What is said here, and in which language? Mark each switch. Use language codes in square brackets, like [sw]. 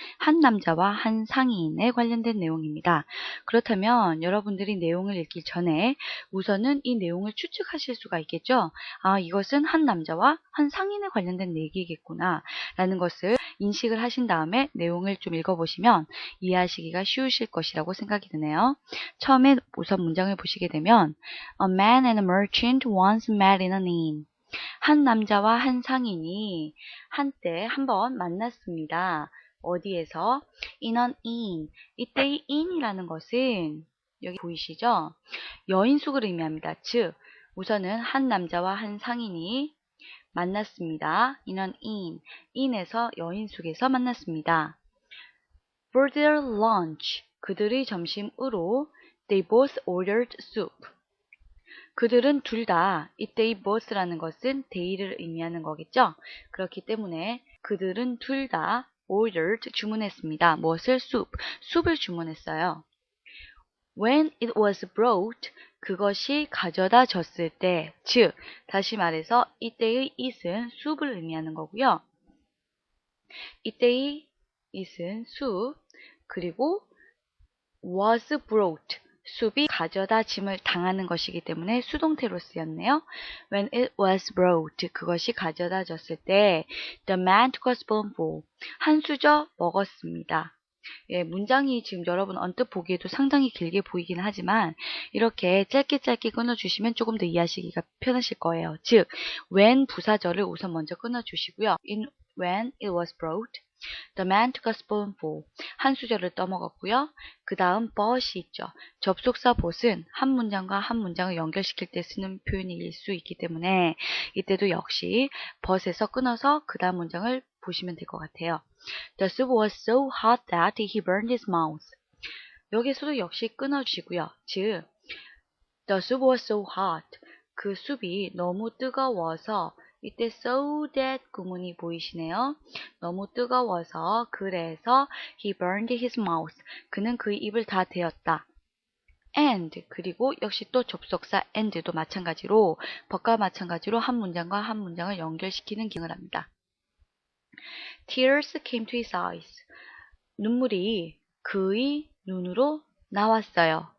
[ko] 한 남자와 한 상인에 관련된 내용입니다. 그렇다면 여러분들이 내용을 읽기 전에 우선은 이 내용을 추측하실 수가 있겠죠? 아, 이것은 한 남자와 한 상인에 관련된 얘기겠구나 라는 것을 인식을 하신 다음에 내용을 좀 읽어보시면 이해하시기가 쉬우실 것이라고 생각이 드네요. 처음에 우선 문장을 보시게 되면 [en] A man and a merchant once met in an inn. [ko] 한 남자와 한 상인이 한때 한번 만났습니다. 어디에서? [en] In an inn. [ko] 이때의 inn이라는 것은 여기 보이시죠? 여인숙을 의미합니다. 즉, 우선은 한 남자와 한 상인이 만났습니다. [en] In an inn. [ko] inn에서 여인숙에서 만났습니다. [en] For their lunch. [ko] 그들의 점심으로 [en] they both ordered soup. [ko] 그들은 둘 다 이때의 both라는 것은 they를 의미하는 거겠죠. 그렇기 때문에 그들은 둘 다 ordered 주문했습니다. 무엇을? soup. 숲을 주문했어요. [en] When it was brought [ko] 그것이 가져다 줬을 때, 즉 다시 말해서 이때의 it은 숲을 의미하는 거고요. 이때의 it은 숲, 그리고 was brought 숲이 가져다 짐을 당하는 것이기 때문에 수동태로 쓰였네요. [en] When it was brought [ko] 그것이 가져다 줬을 때 [en] the man took a spoonful [ko] 한 수저 먹었습니다. 예, 문장이 지금 여러분 언뜻 보기에도 상당히 길게 보이긴 하지만 이렇게 짧게 끊어주시면 조금 더 이해하시기가 편하실 거예요. 즉, when 부사절을 우선 먼저 끊어주시고요. [en] When it was brought The man took a spoonful. [ko] 한 수저를 떠먹었고요. 그 다음 but이 있죠. 접속사 but은 한 문장과 한 문장을 연결시킬 때 쓰는 표현일 수 있기 때문에 이때도 역시 but에서 끊어서 그 다음 문장을 보시면 될 것 같아요. [en] The soup was so hot that he burned his mouth. [ko] 여기서도 역시 끊어주시고요. [en] 즉, The soup was so hot. [ko] 그 숲이 너무 뜨거워서 이때 so that 구문이 보이시네요. 너무 뜨거워서 그래서 [en] he burned his mouth. [ko] 그는 그의 입을 다 데웠다. And 그리고 역시 또 접속사 and도 마찬가지로 버과 마찬가지로 한 문장과 한 문장을 연결시키는 기능을 합니다. [en] Tears came to his eyes. [ko] 눈물이 그의 눈으로 나왔어요.